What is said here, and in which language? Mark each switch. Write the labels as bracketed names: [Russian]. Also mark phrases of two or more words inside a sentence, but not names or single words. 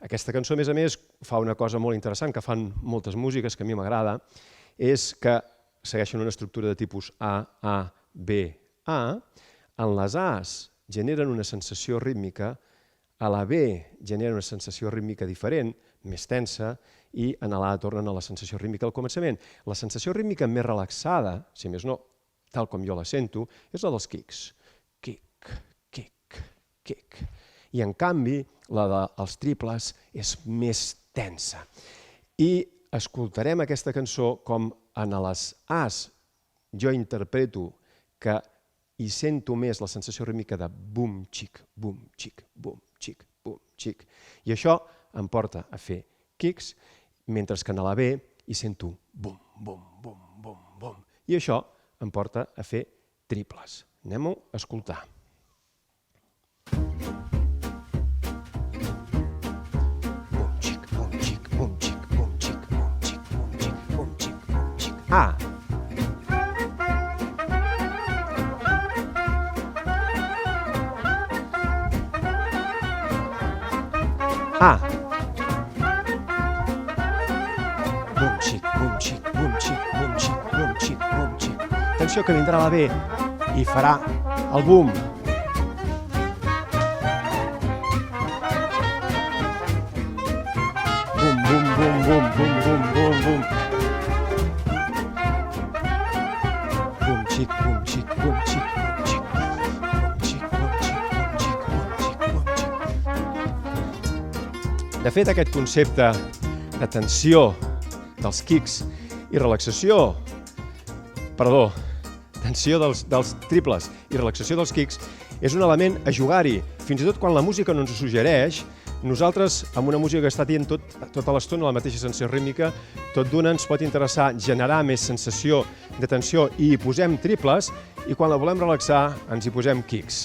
[Catalan] Aquesta cançó, a més, fa una cosa molt interessant que fan moltes músiques, que a mi m'agrada, és que segueixen una estructura de tipus A, B, A. En les A's generen una sensació rítmica, a la B genera una sensació rítmica diferent, més tensa, i en l'A tornen a la sensació rítmica al començament. La sensació rítmica més relaxada, si més no, tal com jo la sento, és la dels kicks. [English] Kick, kick, kick. [Catalan] I en canvi, la dels triples és més tensa. I escoltarem aquesta cançó com en les A's jo interpreto que hi sento més la sensació rítmica de bum, xic, bum, xic, bum, xic, bum, xic. I això em porta a fer kicks, mentre que en la B hi sento bum, bum, bum, bum, bum. I això em porta a fer triples. Anem-ho a escoltar. Bum, xic, bum, xic, bum, xic, bum, xic, bum, xic, bum, xic, bum, xic, bum, xic. A. A. Bum, xic, bum, xic, bum, xic, bum, xic, bum, xic, bum, xic. Atenció que vindrà la B i farà el bum. Bum, bum, bum, bum, bum, bum, bum, bum. Bum, xic, bum, xic, bum, xic, bum, xic. Bum, xic, bum, xic, bum, xic, bum, xic, bum, xic. De fet, aquest concepte de tensió dels kicks i relaxació, tensió dels triples i relaxació dels kicks, és un element a jugar-hi. Fins i tot quan la música no ens ho suggereix, nosaltres, amb una música que està dient tota l'estona la mateixa sensació rítmica, tot d'una ens pot interessar generar més sensació de tensió i hi posem triples, i quan la volem relaxar ens hi posem kicks.